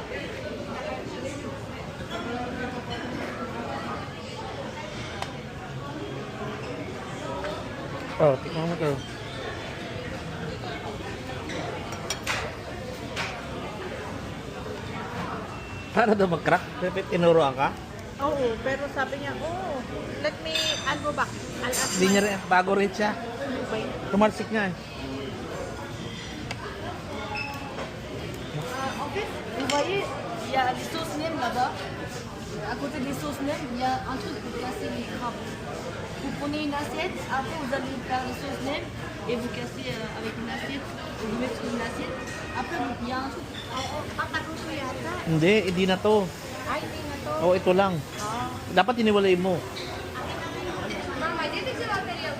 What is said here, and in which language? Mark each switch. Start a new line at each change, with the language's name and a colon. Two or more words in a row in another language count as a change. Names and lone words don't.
Filipino: Oh, tikman mo to. Paano daw mag-crack? Pipit inuruan ka? Oo, pero sabi niya,
English: let me,
Filipino: ano ba?
English: I'll ask
Filipino: Hindi niya rin, bago rin siya.
English: my...
Filipino: Tumalsik niya eh.
French: En fait, vous voyez, il y a des sauces nems là-bas. À côté des sauces nems, il y a un truc pour casser les crabes. Vous prenez une assiette, après vous allez faire les sauces nems et vous cassez avec une assiette, vous mettez sur une assiette. Après, il y a un truc.
Filipino: Pakaruso yata. Hindi, hindi na to. Ay, hindi na to. Oo, ito lang. Dapat iniwalay mo.
Russian: Мама, где ты взяла тарелку?